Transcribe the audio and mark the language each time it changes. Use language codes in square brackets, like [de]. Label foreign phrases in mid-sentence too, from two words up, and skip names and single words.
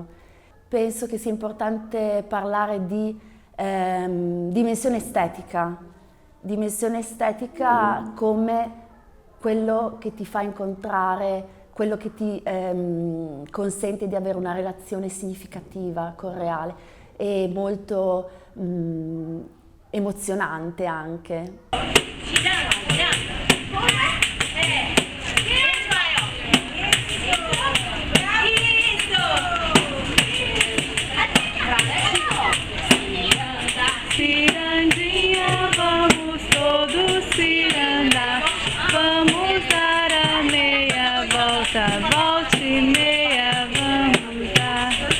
[it] Penso che sia importante parlare di dimensione estetica come quello che ti fa incontrare, quello che ti consente di avere una relazione significativa col reale e molto emozionante anche. [pt] Cirandinha, vamos todos cirandar, vamos dar a meia volta, volte meia, vamos dar.